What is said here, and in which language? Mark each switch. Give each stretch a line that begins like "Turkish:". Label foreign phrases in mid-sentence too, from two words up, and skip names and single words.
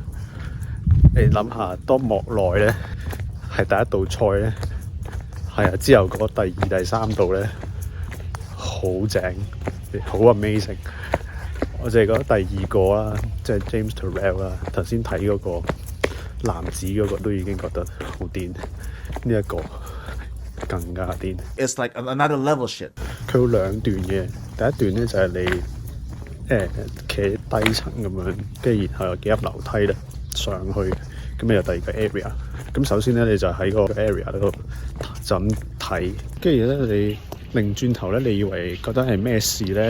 Cantonese: 你諗下，當莫內咧係第一道菜咧，係啊，之後嗰第2、第3道咧好正，好 amazing。我淨係覺得第2個啦，即係 James Turrell 啦，頭先睇嗰個男子嗰個都已經覺得好癲，呢一個更加癲。
English: It's like another level shit。
Cantonese: 佢有2段嘅，第一段咧就係你企喺低層咁樣，跟住然後有幾級樓梯咧上去，咁你有第2個 area。咁首先咧你就喺個 area 嗰度就咁睇，跟住咧你擰轉頭咧，你以為覺得係咩事咧？